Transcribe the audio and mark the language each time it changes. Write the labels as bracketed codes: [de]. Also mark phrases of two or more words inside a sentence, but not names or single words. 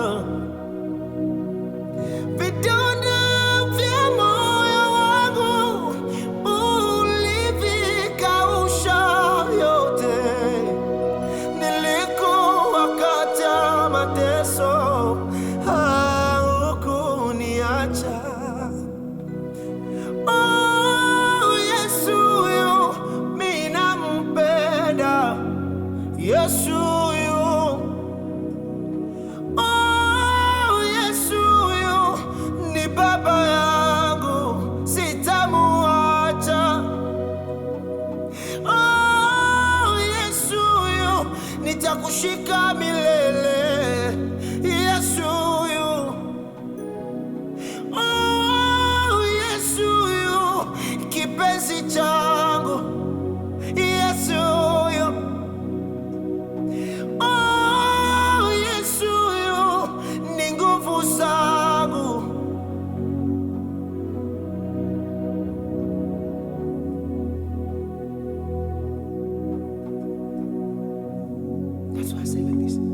[sw] Vidonda vya moyo wangu ulivikausha vyote. Nilikuwa katika mateso, haukuniacha. Oh, Yesu yu minampenda. Yesu yu. Oh, Yesu yu ni baba yangu, sitamuacha. Oh, Yesu yu nitakushika milele. Yesu yu. Oh, Yesu yu kipenzi changu. Yesu yu. Oh, Yesu yu ni nguvu zangu. [en] That's why I say like this.